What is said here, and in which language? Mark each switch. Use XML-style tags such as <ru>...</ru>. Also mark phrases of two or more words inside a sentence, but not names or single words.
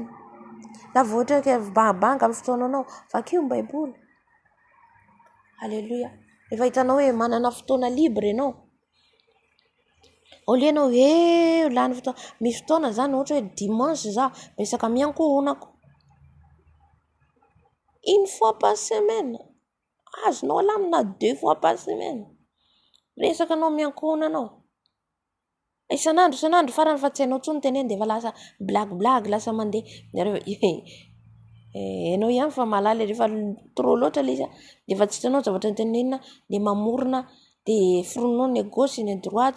<mg>La voatra ke banga amin'ny fotoananao, vakio ny baiboly. Alléluia. Rehefa hitanao hoe manana fotoana libre ianao, olianao lany fotoana, misy fotoana zany ohatra hoe dimanche za besaka miankohonako.</mg> <fr>Une fois par semaine.</fr> <mg>Azonao alamina</mg> <fr>2 fois par semaine.</fr> <mg>Resaka anao miankohona anao. Isan'andro farany fa tsy hainao tsony teneny dia efa lasa blague lasa mandeha. Ianao ihany fa malala rehefa trop loatra ilay izy dia efa tsy hitanao zavatra tenenina dia mamorona dia foroninao ny gauche ny droite.</mg>